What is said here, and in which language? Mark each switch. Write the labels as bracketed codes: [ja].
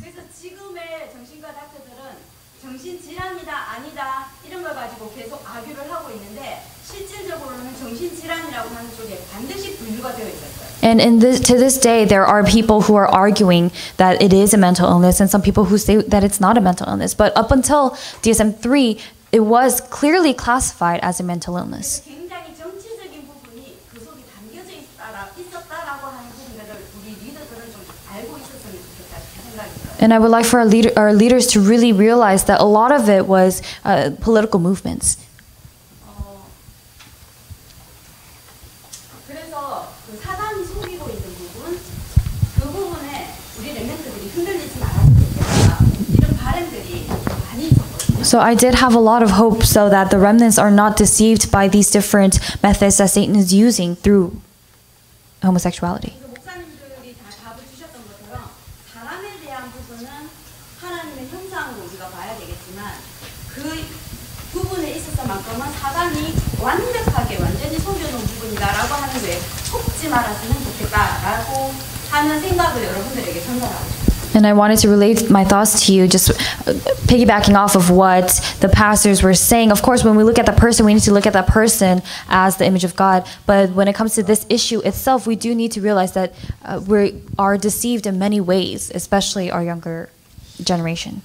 [ko] 그래서 지금의 정신과 닥터들은 정신질환이다 아니다 이런 걸 가지고 계속 아규를 하고 있는데 실질적으로는 정신질환이라고 하는 쪽에 반드시 분류가 되어 있었어요. [en] And to this day, there are people who are arguing that it is a mental illness, and some people who say that it's not a mental illness. But up until DSM-3, it was clearly classified as a mental illness. [ko] 굉장히 정치적인 부분이 그 속에 담겨져 있었다라고 하는 부분들을 우리 리더들은 좀 알고 있었으면 좋겠다 생각이 들어요. [en] And I would like for our leaders to really realize that a lot of it was political movements. [ko] 그래서 그 사단이 속이고 있는 부분, 그 부분에 우리 랩런트들이 흔들리지 말아야 되겠다 이런 바람들이 많이 있었거든요. [en] So I did have a lot of hope so that the remnants are not deceived by these different methods that Satan is using through homosexuality. [ko] 그래서 목사님들이 다 답을 주셨던 것처럼 사람에 대한 부분은 하나님의 형상으로 우리가 봐야 되겠지만 그 부분에 있어서만큼은 사단이 완전히 속여놓은 부분이다라고 하는 거에 속지 말았으면 좋겠다라고 하는 생각을 여러분들에게 전달하고 싶어요. [en] And I wanted to relate my thoughts to you, just piggybacking off of what the pastors were saying. Of course, when we look at the person, we need to look at that person as the image of God. But when it comes to this issue itself, we do need to realize that we are deceived in many ways, especially our younger generation.